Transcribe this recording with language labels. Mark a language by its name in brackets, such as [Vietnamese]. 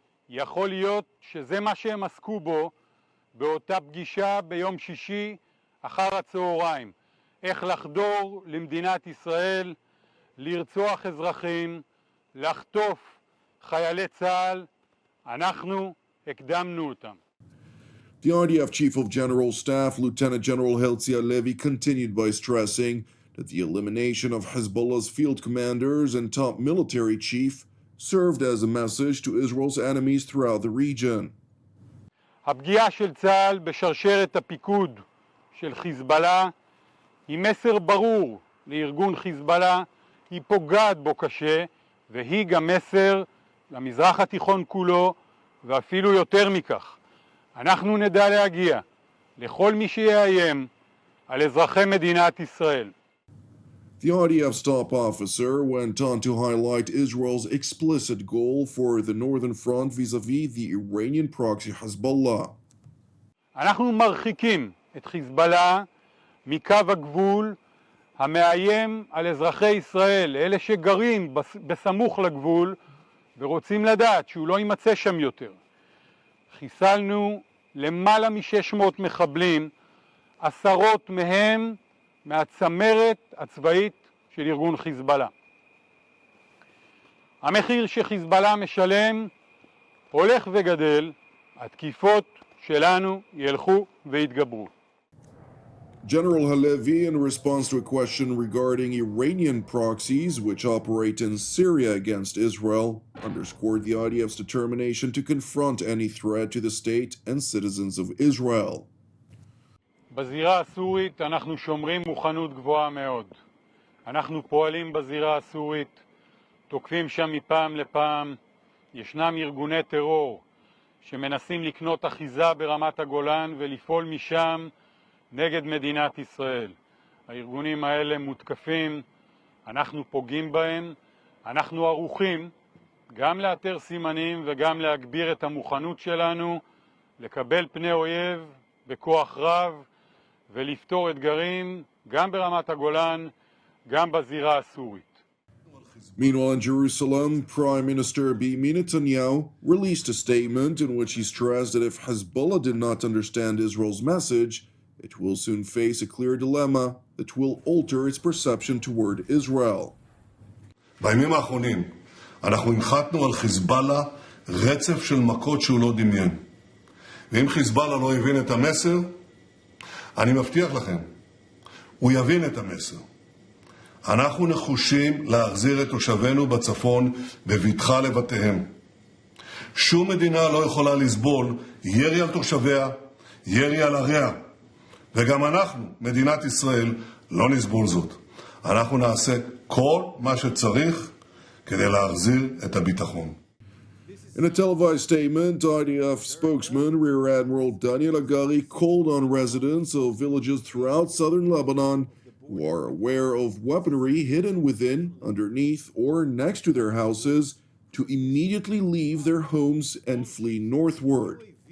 [Hebrew] יכול להיות שזה מה שהם עסקו בו באותה פגישה ביום שישי אחר הצהריים. איך לחדור למדינת ישראל, לרצוח אזרחים, לחטוף חיילי צה"ל, אנחנו הקדמנו אותם. [English] The IDF Chief of General Staff, Lieutenant General Herzi Halevi, continued by stressing that the elimination of Hezbollah's field commanders and top military chief served as a message to Israel's enemies throughout the region. [Hebrew] הפגיעה של צה"ל בשרשרת הפיקוד של חיזבאללה היא מסר ברור לארגון חיזבאללה, היא פוגעת בו קשה, והיא גם מסר למזרח התיכון כולו, ואפילו יותר מכך. אנחנו נדע להגיע לכל מי שיאיים על אזרחי מדינת ישראל. [English] The IDF's top officer went on to highlight Israel's explicit goal for the northern front vis-a-vis the Iranian proxy Hezbollah. [Hebrew] אנחנו מרחיקים את חיזבאללה מקו הגבול המאיים על אזרחי ישראל, אלה שגרים בסמוך לגבול ורוצים לדעת שהוא לא יימצא שם יותר. חיסלנו למעלה מ-600 מחבלים, עשרות מהם מהצמרת הצבאית של ארגון חיזבאללה. המחיר שחיזבאללה משלם הולך וגדל, התקיפות שלנו ילכו ויתגברו. [English] General Halevi, in response to a question regarding Iranian proxies which operate in Syria against Israel, underscored the IDF's determination to confront any threat to the state and citizens of Israel. [Hebrew] בזירה הסורית אנחנו שומרים מוכנות גבוהה מאוד. אנחנו פועלים בזירה הסורית, תוקפים שם מפעם לפעם. ישנם ארגוני טרור שמנסים לקנות אחיזה ברמת הגולן ולפעול משם נגד מדינת ישראל. הארגונים האלה מותקפים, אנחנו פוגעים בהם, אנחנו ערוכים גם לאתר סימנים וגם להגביר את המוכנות שלנו, לקבל פני אויב בכוח רב ולפתור אתגרים גם ברמת הגולן, גם בזירה הסורית. [English] Meanwhile, in Jerusalem, Prime Minister Benjamin Netanyahu released a statement in which he stressed that if Hezbollah did not understand Israel's message, it will soon face a clear dilemma that will alter its perception toward Israel. [Hebrew] בימים האחרונים אנחנו הנחתנו על חיזבאללה רצף של מכות שהוא לא דמיין. ואם חיזבאללה לא הבין את המסר, אני מבטיח לכם, הוא יבין את המסר. אנחנו נחושים להחזיר את תושבינו בצפון בבטחה לבתיהם. שום מדינה לא יכולה לסבול ירי על תושביה, ירי על עריה. וגם אנחנו, מדינת ישראל, לא נסבול זאת. אנחנו נעשה כל מה שצריך כדי להחזיר את הביטחון. [English] In a televised statement, IDF spokesman Rear Admiral Daniel Agari called on residents of villages throughout southern Lebanon who are aware of weaponry hidden within, underneath, or next to their houses to immediately leave their homes and flee northward.